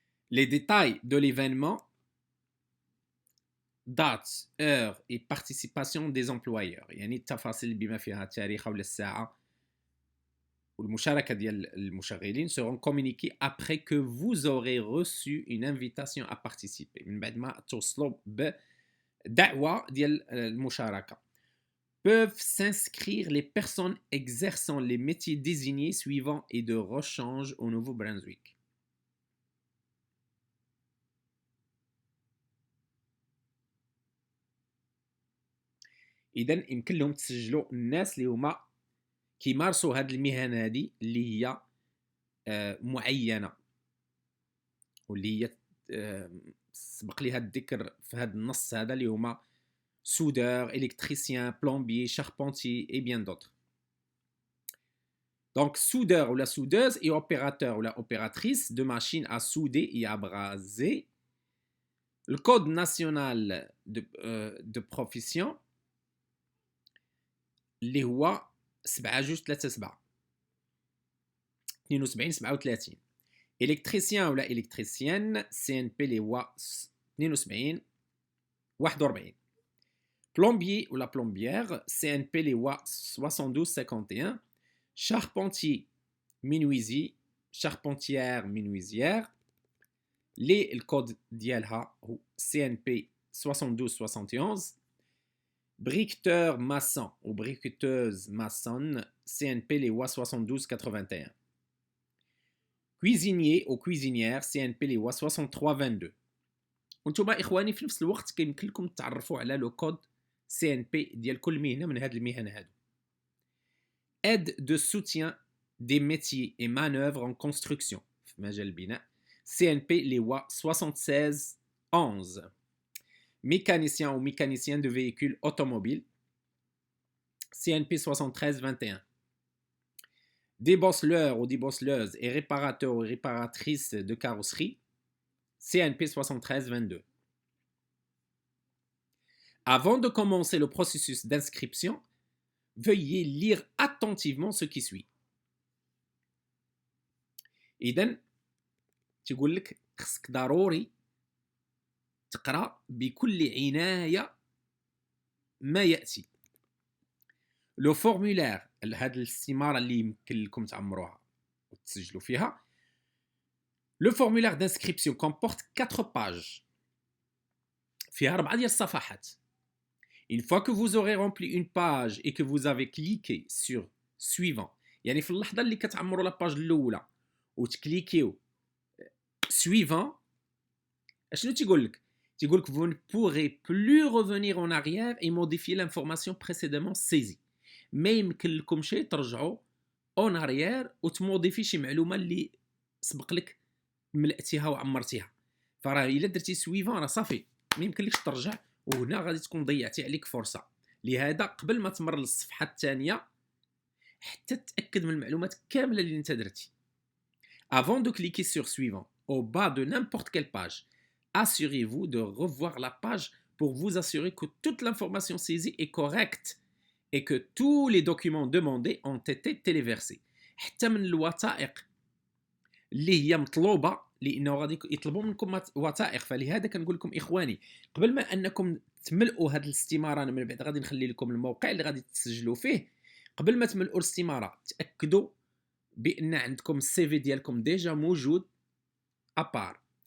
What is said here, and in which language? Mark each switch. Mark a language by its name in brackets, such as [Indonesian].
[French] Les détails de l'événement, date, heure et participation des employeurs. [Arabic] يعني التفاصيل بما فيها التاريخ ولا الساعة والمشاركة ديال المشغلين [French] seront communiqués après que vous aurez reçu une invitation à participer. [Arabic] من بعد ما توصلوا بدعوة ديال المشاركة. [French] Peuvent s'inscrire les personnes exerçant les métiers désignés suivants et de rechange au Nouveau-Brunswick. [Arabic] إذن يمكن لهم تسجلوا الناس اللي هما كيمارسوا هاد المهن هادي اللي هي معينة واللي هي سبق ليها الذكر في هاد النص هذا اللي هما [French] soudeur, électricien, plombier, charpentier et bien d'autres. Donc, soudeur ou la soudeuse et opérateur ou la opératrice de machine à souder et à braser. Le code national de profession [Arabic] اللي هو [French] 7237 72 37. électricien ou la électricienne CNP [Arabic] اللي هو [French] 72 41. plombier ou la plombière CNP [Arabic] اللي هو [French] 72 51. charpentier menuisier charpentière menuisière [Arabic] اللي الكود ديالها هو [French] CNP 72 71. briqueteur maçon ou briqueteuse maçonne CNP [Arabic] اللي هو [French] 72 81. cuisinier ou cuisinière CNP [Arabic] اللي هو [French] 63 22. [Arabic] وانتوما اخواني في نفس الوقت كيمكن لكم تعرفوا على لو كود CNP ديال كل مهنه من هاد المهن هادو. [French] aide de soutien des métiers et manœuvres en construction [Arabic] في مجال البناء [French] CNP [Arabic] اللي هو [French] 76 11. mécanicien ou mécanicien de véhicules automobiles CNP 73 21. débosseleur ou débosselleuse et réparateur ou réparatrice de carrosserie CNP 73 22. Avant de commencer le processus d'inscription, veuillez lire attentivement ce qui suit. [Arabic] إذن تقول لك خصك ضروري تقرأ بكل عناية ما يأتي. لو فورمولير هاد الاستمارة اللي يمكن لكم تعمروها وتسجلوا فيها. [French] لو فورمولير d'inscription comporte 4 pages. [Arabic] فيها 4 ديال الصفحات. [French] Une fois que vous aurez rempli une page et que vous avez cliqué sur suivant, [Arabic] يعني في اللحظة اللي كتعمروا لا باج الأولى وتكليكيو [French] suivant, [Arabic] شنو تيقول لك؟ تيقول لك [French] vous ne pourrez plus revenir en arrière et modifier l'information précédemment saisie. [Arabic] ما يمكن لكم شي ترجعوا اون اريير وتموديفي شي معلومه اللي سبق لك ملأتيها وعمرتيها. فراه الا درتي سويفون راه صافي ما يمكنلكش ترجع، وهنا غادي تكون ضيعتي عليك فرصه. لهذا قبل ما تمر للصفحه الثانيه حتى تاكد من المعلومات كامله اللي انت درتي. [French] Avant de cliquer sur suivant au bas de n'importe quelle page, assurez-vous de revoir la page pour vous assurer que toute l'information saisie est correcte et que tous les documents demandés ont été téléversés. [Arabic] حتى من الوثائق اللي هي مطلوبه لانه غادي يطلبوا منكم وثائق. فلهذا كنقول لكم اخواني قبل ما انكم تملؤوا هذه الاستماره، انا من بعد غادي نخلي لكم الموقع اللي غادي تسجلوا فيه. قبل ما تملؤوا الاستماره تاكدوا بان عندكم السي في ديالكم ديجا موجود ابار.